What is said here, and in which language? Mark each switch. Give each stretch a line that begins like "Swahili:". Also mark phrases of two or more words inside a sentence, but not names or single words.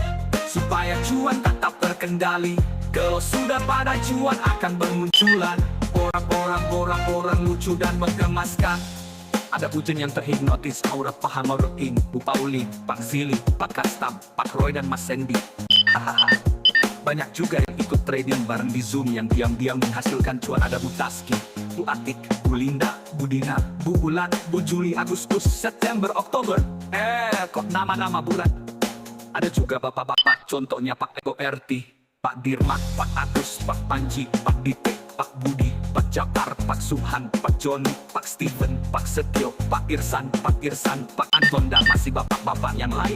Indonesian: Supaya cuan tetap terkendali. Kalau sudah pada cuan akan bermunculan orang-orang lucu dan menggemaskan. Ada Ujen yang terhipnotis, Aura paham Aurotin, Bu Paulin, Pak Zili, Pak Kastam, Pak Roy dan Mas Sandy. Hahaha. Banyak juga yang ikut trading bareng di Zoom yang diam-diam menghasilkan cuan. Ada Bu Taski, Bu Atik, Bu Linda, Bu Dina, Bu Bulan, Bu Juli, Agustus, September, Oktober. Kok nama-nama bulan. Ada juga bapak-bapak, contohnya Pak Ego RT, Pak Dirmat, Pak Agus, Pak Panji, Pak Dite, Pak Budi, Pak Jakar, Pak Subhan, Pak Joni, Pak Steven, Pak Setio, Pak Irsan, Pak Anton, dan masih bapak-bapak yang lain.